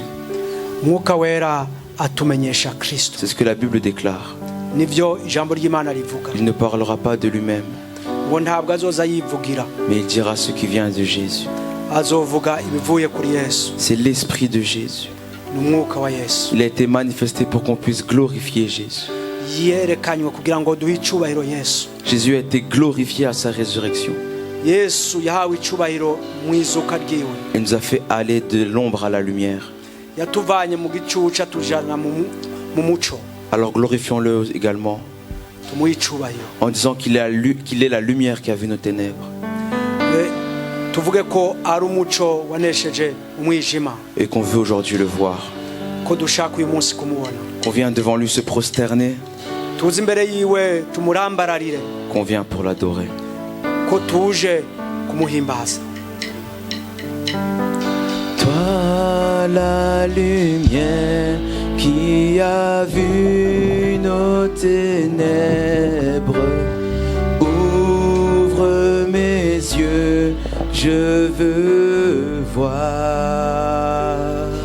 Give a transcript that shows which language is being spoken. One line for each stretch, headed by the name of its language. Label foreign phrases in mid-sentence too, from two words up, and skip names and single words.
Rundi: Mwuka wera atumenyesha Kristo.
French: C'est ce que la Bible déclare.
Rundi: Nivyo ijambo ry'Imana rivuga.
French: Il ne parlera pas de lui-même,
Rundi: Ngo ntabwo azoza yivugira,
French: mais il dira ce qui vient de Jésus.
Rundi: azovuga ibivuye kuri Yesu.
French: C'est l'Esprit de Jésus.
Rundi: Ni umwuka wa Yesu.
French: Il a été manifesté pour qu'on puisse glorifier Jésus.
Rundi: Yerekanywe kugira ngo duhe icubahiro Yesu.
French: Jésus a été glorifié à sa résurrection.
Rundi: Yesu yahawe icubahiro mu izuka ryiwe.
French: Il nous a fait aller de l'ombre à la lumière.
Rundi: Yatuvanye mu gicucu atujana mu muco.
French: Alors glorifions-le également
Rundi: Tumuhe icubahiro.
French: en disant qu'il est la lumière qui a vu nos ténèbres.
Rundi: Tuvuge ko ari umuco wanesheje umwijima.
French: Et qu'on veut aujourd'hui le voir.
Rundi: Ko dushaka uyu munsi kumubona.
French: Qu'on vient devant lui se prosterner.
Rundi: Tuzi imbere yiwe tumurambararire.
French: Qu'on vient pour l'adorer.
Rundi: Ko tuje kumuhimbaza.
French: Toi la lumière qui a vu nos ténèbres. Ouvre mes yeux, je veux voir.